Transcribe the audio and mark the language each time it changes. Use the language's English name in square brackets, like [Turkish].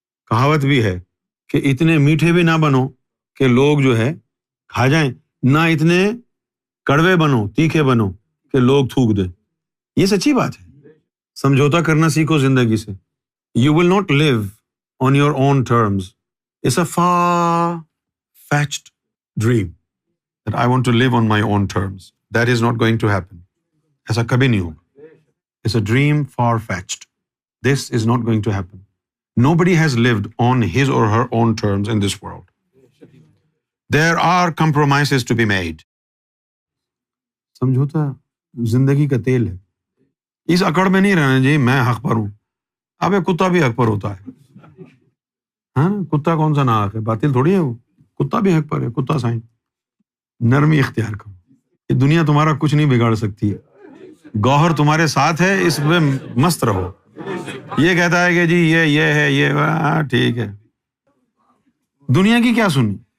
[Urdu] کہاوت بھی ہے کہ اتنے میٹھے بھی نہ بنو کہ لوگ جو ہے کھا جائیں، نہ اتنے کڑوے بنو، تیکھے بنو کہ لوگ تھوک دیں۔ یہ سچی بات ہے۔ سمجھوتا کرنا سیکھو زندگی سے۔ [English] You will not live on your own terms. It's a far-fetched dream that I want to live on my own terms. That is not going to happen. [Urdu] ایسا کبھی نہیں ہوگا۔ [English] It's a dream far-fetched. This is not going to happen. Nobody has lived on his or her own terms in this world. There are compromises to be made. [Urdu] سمجھوتا زندگی کا تیل ہے۔ اس اکڑ میں نہیں رہنا جی میں حق پر ہوں۔ ابے کتا بھی حق پر ہوتا ہے، ہاں کتا کون سا ناحق ہے، باطل تھوڑی ہے وہ، کتا بھی حق پر ہے، کتا سائن۔ نرمی اختیار کرو، یہ دنیا تمہارا کچھ نہیں بگاڑ سکتی ہے، گوہر تمہارے ساتھ ہے، اس میں مست رہو۔ یہ کہتا ہے کہ جی یہ ہے، یہ ٹھیک ہے، دنیا کی کیا سنی،